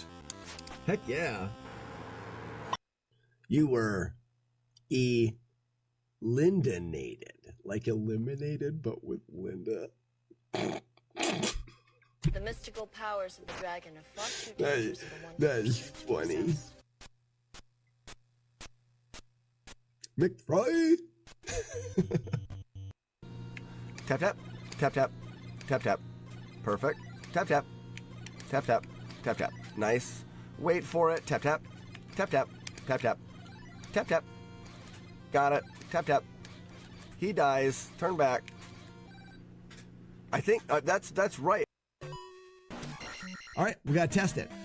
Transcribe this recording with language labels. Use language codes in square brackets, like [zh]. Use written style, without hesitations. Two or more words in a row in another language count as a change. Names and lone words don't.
[en] Heck yeah. You were Lindanated. Like eliminated, but with Linda. The mystical powers of the dragon are far too dangerous for one That is funny. McFry. Tap tap, tap tap, tap tap. Perfect. Tap tap, tap tap, tap tap. Nice. Wait for it. Tap tap, tap tap, tap tap, tap tap. Got it. Tap tap. He dies. Turn back. I think that's right. All right, we gotta test it.